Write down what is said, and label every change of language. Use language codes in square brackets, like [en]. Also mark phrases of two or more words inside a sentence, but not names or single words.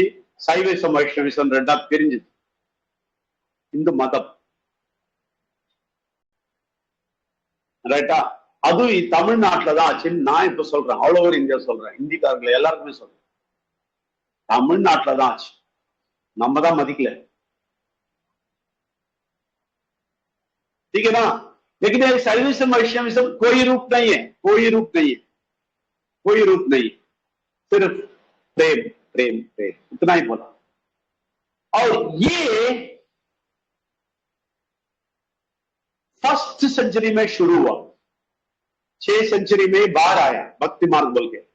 [ta] சைவிசம் வைஷ்ணவிசம் ரெண்டா பிரிஞ்சுது இந்து மதம், ரைட்டா? அதுவும் தமிழ்நாட்டுல தான் ஆச்சுன்னு நான் இப்ப சொல்றேன்। [en] all over [ta] இந்தியா சொல்றேன், இந்திக்காரர்கள் எல்லாருக்குமே சொல்றேன், தமிழ்நாட்டுல தான் ஆச்சு, நம்ம தான் மதிக்கல। [hi] ठीक है ना? लेकिन शैविज्म वैष्णविज्म कोई रूप नहीं है, कोई रूप नहीं है, कोई रूप नहीं, सिर्फ प्रेम प्रेम प्रेम, इतना ही बोला। और ये 1st सेंचुरी में शुरू हुआ, 6 सेंचुरी में बाहर आया भक्ति मार्ग बोल के।